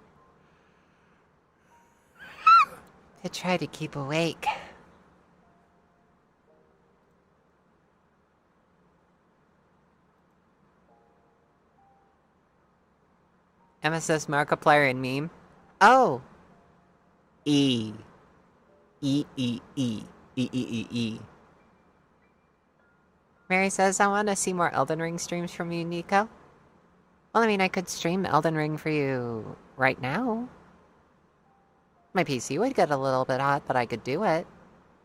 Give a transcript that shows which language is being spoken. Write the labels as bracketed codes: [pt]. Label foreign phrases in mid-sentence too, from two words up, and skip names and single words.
[en] I try to keep awake. Emma says Markiplier and meme. Oh! E. E, E, E. E, E, E, E. Mary says, I want to see more Elden Ring streams from you, Nico. Well, I mean, I could stream Elden Ring for you right now. My PC would get a little bit hot, but I could do it.